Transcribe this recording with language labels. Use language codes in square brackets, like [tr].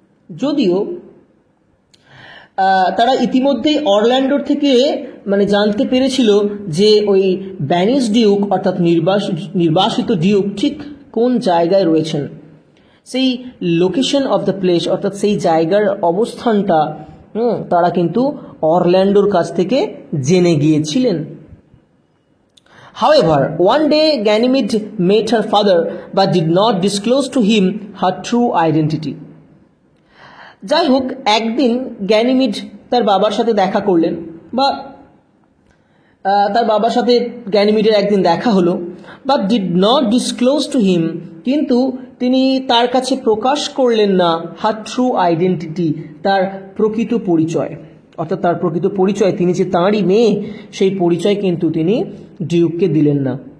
[bn] যদিও তারা ইতিমধ্যেই অরল্যান্ডোর থেকে জানতে পেরেছিল যে ওই ব্যানিশ ডিউক অর্থাৎ নির্বাসিত ডিউক ঠিক কোন জায়গায় রয়েছেন, সেই লোকেশন অফ দ্য প্লেস অর্থাৎ সেই জায়গার অবস্থানটা তারা কিন্তু অরল্যান্ডোর কাছ থেকে জেনে গিয়েছিলেন। [en] However, one day Ganymede met her father but did not disclose to him her true identity. [bn] যাই হোক, একদিন গ্যানিমিড তার বাবার সাথে দেখা করলেন, বা তার বাবার সাথে গ্যানিমিডের একদিন দেখা হলো, [en] but did not disclose to him, [bn] কিন্তু তিনি তার কাছে প্রকাশ করলেন না [en] her true identity, [bn] তার প্রকৃত পরিচয়, অর্থাৎ তার প্রকৃত পরিচয়, তিনি যে তাঁরই মেয়ে সেই পরিচয় কিন্তু তিনি ডিউককে দিলেন না।